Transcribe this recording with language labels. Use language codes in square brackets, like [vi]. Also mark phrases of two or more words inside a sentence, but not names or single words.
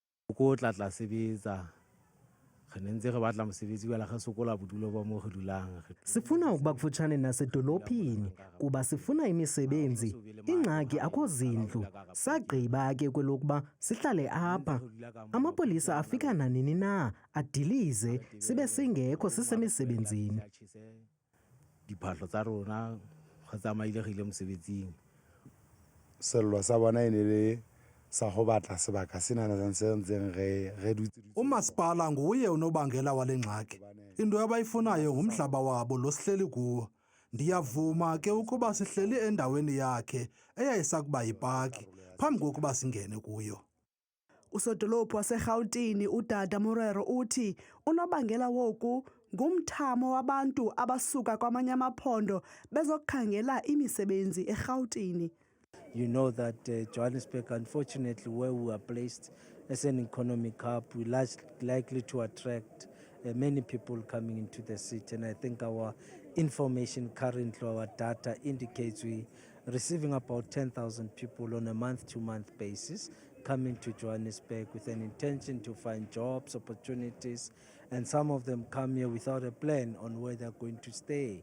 [xh] Sifuna ukuba kufutshane nasedolophini kuba sifuna imisebenzi. Ingxaki akho zindlu. Sagqiba ke kwelokuba sihlale apha. Amapolisa afika nanini na adilize sibe singekho sisemisebenzini. [tn] Diphahlo tsa rona ga tsamaile mosebetsing. Sello sa bona ene le sa go batla sebaka sena se ntseng re dutse. [xh] Umasipala nguye unobangela wale ngxaki. Into abayifunayo ngumhlaba wabo lo sihleli kuwo. Ndiyavuma ke ukuba sihleli endaweni yakhe eyayisakuba yipaki phambi kokuba singene kuyo. Usodolophu waseRhawutini uDada Morero uthi unobangela woku ngumthamo wabantu abasuka kwamanye amaphondo bezokukhangela imisebenzi eRhawutini. [en] You know that Johannesburg, unfortunately, where we are placed as an economic hub, we're likely to attract many people coming into the city. And I think our information currently, our data indicates we're receiving about 10,000 people on a month-to-month basis coming to Johannesburg with an intention to find jobs, opportunities, and some of them come here without a plan on where they're going to stay.